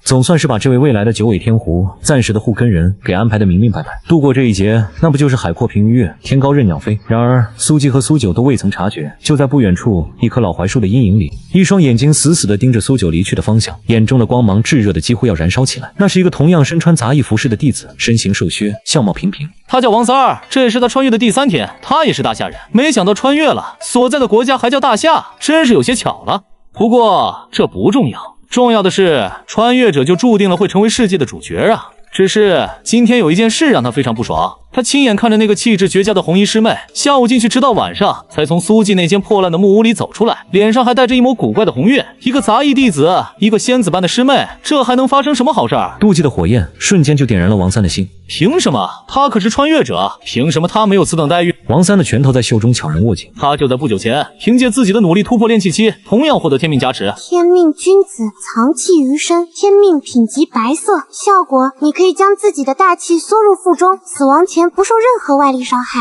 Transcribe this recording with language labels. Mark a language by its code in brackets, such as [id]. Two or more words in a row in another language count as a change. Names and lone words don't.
[zh] 總算是把這位未來的九尾天狐暫時的護根人給安排得明明白白，度過這一劫，那不就是海闊憑魚躍，天高任鳥飛？然而蘇季和蘇九都未曾察覺，就在不遠處一棵老槐樹的陰影裡，一雙眼睛死死地盯着蘇九離去的方向，眼中的光芒炙熱的幾乎要燃燒起來。那是一個同樣身穿雜役服飾的弟子，身形瘦削，相貌平平。他叫王三儿，這也是他穿越的第3天。他也是大夏人，沒想到穿越了，所在的國家還叫大夏，真是有些巧了。不過這不重要，重要的是穿越者就注定了會成為世界的主角啊。只是今天有一件事讓他非常不爽。他親眼看着那個氣質絕佳的紅衣師妹，下午進去直到晚上才從蘇季那間破爛的木屋裡走出來，臉上還帶着一抹古怪的紅暈。一個雜役弟子，一個仙子般的師妹，這還能發生什麼好事兒？妒忌的火焰瞬間就點燃了王三的心。憑什麼？他可是穿越者，憑什麼他沒有此等待遇？王三的拳头在袖中悄然握緊，他就在不久前憑借自己的努力突破炼氣期，同樣獲得天命加持。天命君子藏气於身，天命品級白色，效果你可以将自己的大气缩入腹中，死亡前不受任何外力伤害。